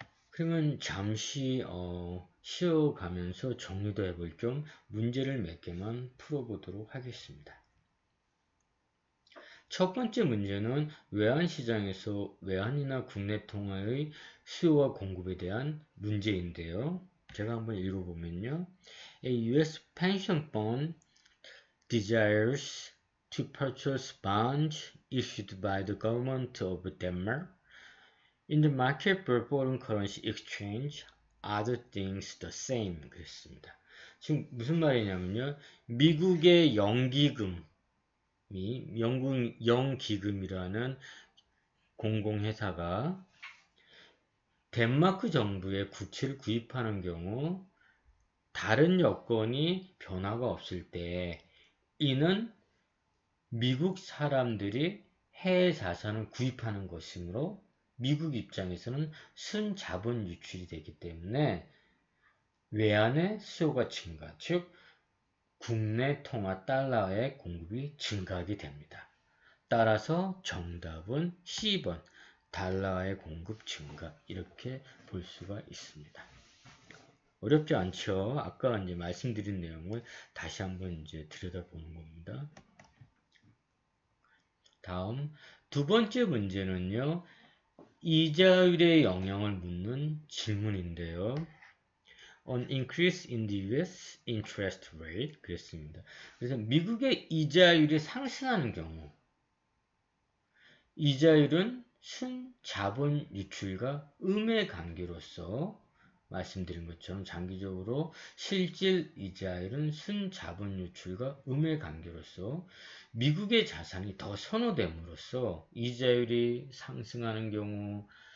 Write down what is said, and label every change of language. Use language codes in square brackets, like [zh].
[ko] 그러면 잠시 쉬어가면서 정리도 해볼 겸 문제를 몇 개만 풀어보도록 하겠습니다. 첫 번째 문제는 외환시장에서 외환이나 국내 통화의 수요와 공급에 대한 문제인데요. 제가 한번 읽어보면요. [en] A US pension fund desires to purchase bonds issued by the government of Denmark in the market for foreign currency exchange, other things the same. [ko] 그랬습니다. 지금 무슨 말이냐면요. 미국의 연기금이 영국 영기금이라는 공공회사가 덴마크 정부의 국채를 구입하는 경우 다른 여건이 변화가 없을 때 이는 미국 사람들이 해외 자산을 구입하는 것이므로 미국 입장에서는 순자본 유출이 되기 때문에 외환의 수요가 증가, 즉 국내 통화 달러의 공급이 증가하게 됩니다. 따라서 정답은 C번 달러의 공급 증가 이렇게 볼 수가 있습니다. 어렵지 않죠? 아까 이제 말씀드린 내용을 다시 한번 이제 들여다보는 겁니다. 다음 두 번째 문제는요. 이자율의 영향을 묻는 질문인데요. [en] On increase in the US interest rate [ko] 그랬습니다. 그래서 미국의 이자율이 상승하는 경우 이자율은 순자본 유출과 음의 관계로서 말씀드린 것처럼 장기적으로 실질 이자율은 순자본 유출과 음의 관계로서 미국의 자산이 더 선호됨으로써 이자율이 상승하는 경우